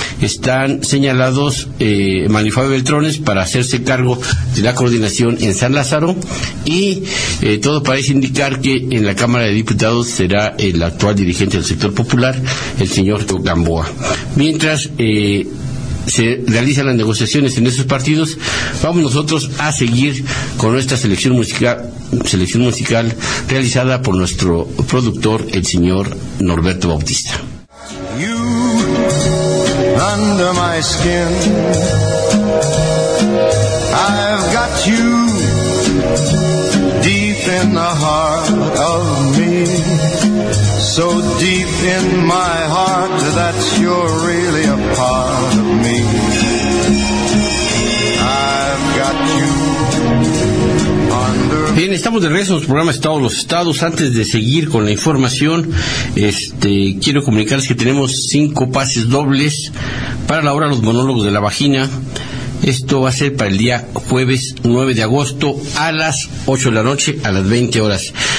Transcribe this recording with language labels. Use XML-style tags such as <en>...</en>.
<es>Están señalados Manifabio Beltrones para hacerse cargo de la coordinación en San Lázaro, y todo parece indicar que en la Cámara de Diputados será el actual dirigente del sector popular, el señor Gamboa. Mientras se realizan las negociaciones en esos partidos, vamos nosotros a seguir con nuestra selección musical realizada por nuestro productor, el señor Norberto Bautista.</es> <en>You under my skin, I've got you deep in the heart of me, so deep in my heart that you're really a part of me. I've got you.</en> <es>Bien, estamos de regreso en los programas Estado de los Estados. Antes de seguir con la información, quiero comunicarles que tenemos 5 pases dobles para la hora Los Monólogos de la Vagina. Esto va a ser para el día jueves 9 de agosto a las 8 de la noche, a las 20 horas.</es>